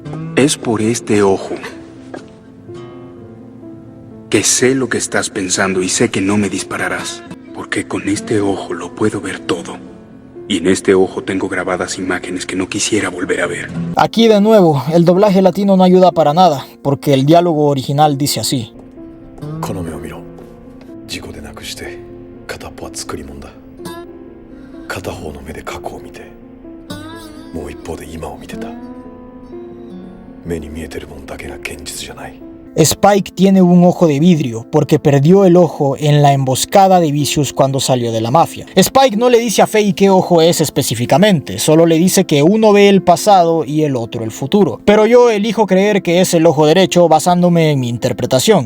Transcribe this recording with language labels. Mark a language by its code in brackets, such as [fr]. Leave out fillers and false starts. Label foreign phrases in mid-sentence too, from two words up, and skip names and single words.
[es] Es por este ojo que sé lo que estás pensando y sé que no me dispararás, porque con este ojo lo puedo ver todo. Y en este ojo tengo grabadas imágenes que no quisiera volver a ver. Aquí de nuevo, el doblaje latino no ayuda para nada, porque el diálogo original dice así. [ja] この目を見ろ。事故でなくして片っぽは作り物だ。片方の目で過去を見て、もう一方で今を見てた。目に見えてるもんだけが現実じゃない。 [es] Spike tiene un ojo de vidrio porque perdió el ojo en la emboscada de Vicious cuando salió de la mafia. Spike no le dice a Faye qué ojo es específicamente, solo le dice que uno ve el pasado y el otro el futuro. Pero yo elijo creer que es el ojo derecho basándome en mi interpretación.